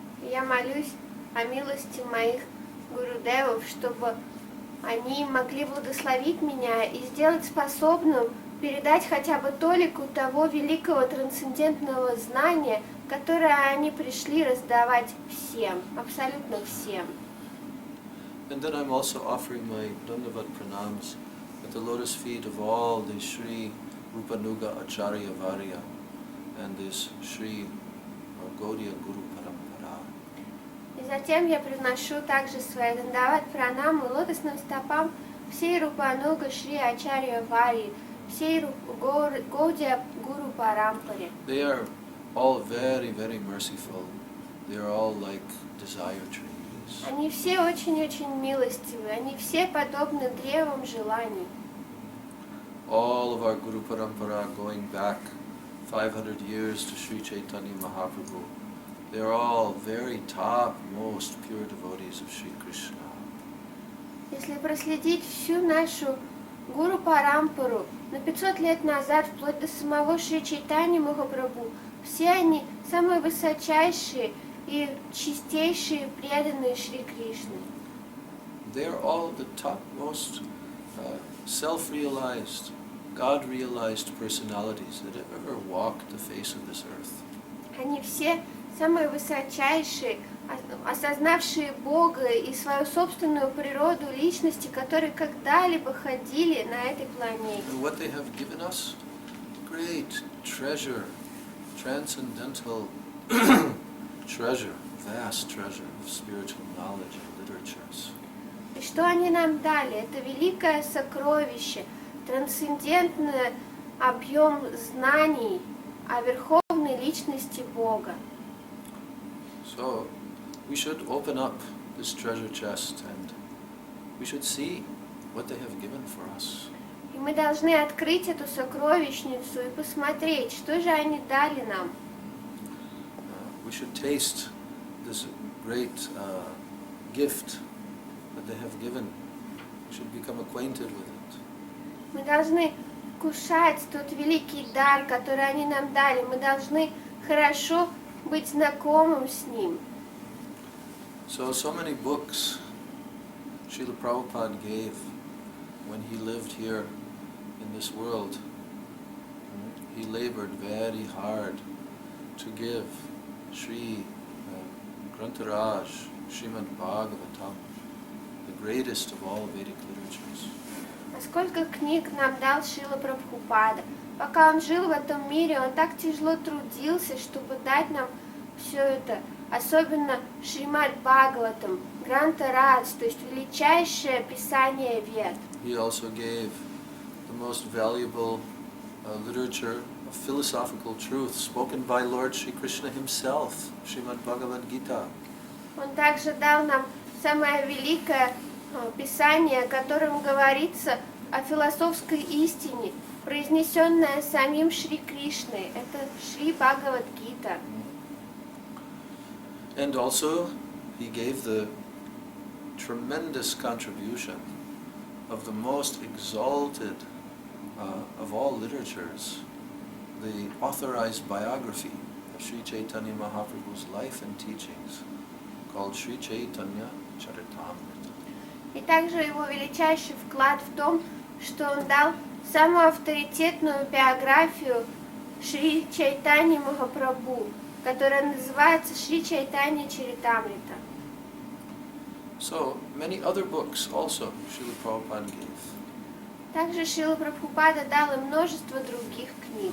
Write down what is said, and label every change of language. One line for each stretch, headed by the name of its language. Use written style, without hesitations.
Russian: Я молюсь о милости моих гурудевов, чтобы они могли благословить меня и сделать способным передать хотя бы толику того великого трансцендентного знания, которое они пришли раздавать всем, абсолютно всем.
English: And then I'm also offering my Dandavat Pranams at the lotus feet of all the Sri Rupanuga Acharya Varya and this Sri Gaudiya Guru Parampara.
Russian: И затем я приношу также свои дандават пранамы лотосным стопам всей Рупануга Шри Ачарья Вари, всей Гаудия Гуру Парампаре.
English: They are all very, very merciful. They are all like desire trees.
Russian: Они все очень-очень милостивы, они все подобны древам желаний.
English: All of our Guru Parampara going back 500 years to Sri Chaitanya Mahaprabhu, they are all very top, most pure devotees of Sri Krishna.
Russian: Если проследить всю нашу Гуру Парампару на 500 лет назад, вплоть до самого Шри Чайтаньи Махапрабху, все они самые высочайшие и чистейшие преданные Шри Кришны.
English: They are all the topmost self-realized, God-realized personalities that have ever walked the face of this earth.
Russian: Они все самые высочайшие, осознавшие Бога и свою собственную природу личности, которые когда-либо ходили на этой планете.
English: And what they have given us? Great treasure, transcendental treasure, vast treasure of spiritual knowledge and literatures.
Russian: И что они нам дали? Это великое сокровище, трансцендентный объем знаний о верховной личности Бога.
English: So, we should open up this treasure chest and we should see what they have given for us.
Russian: И мы должны открыть эту сокровищницу и посмотреть, что же они дали нам.
English: We should taste this great gift that they have given. We should become acquainted with it.
Russian: Мы должны кушать тот великий дар, который они нам дали. Мы должны хорошо быть знакомым с ним.
English: So many books Srila Prabhupada gave when he lived here in this world. He labored very hard to give Sri Grantaraj, Srimad Bhagavatam, the greatest of all Vedic literatures.
Russian: А сколько книг нам дал Шрила Прабхупада. Пока он жил в этом мире, он так тяжело трудился, чтобы дать нам все это. Особенно Шримад Бхагаватам, Гранта Радж, то есть величайшее писание Вед.
English: He also gave the most valuable literature of philosophical truth spoken by Lord Sri Krishna himself, Srimad Bhagavad Gita.
Russian: Он также дал нам самое великое писание, в котором говорится о философской истине, произнесенное самим Шри Кришной. Это Шри Бхагавад Гита.
English: And also, he gave the tremendous contribution of the most exalted of all literatures, the authorized biography of Sri Chaitanya Mahaprabhu's life and teachings, called Sri Chaitanya Charitamrita.
Russian: И также его величайший вклад в том, что он дал самую авторитетную биографию Шри Чайтани Махапрабху, которая называется Шри Чайтанья Чаритамрита.
English: So, many other books also Srila Prabhupada gave.
Russian: Также Шрила Прабхупада дал и множество других книг.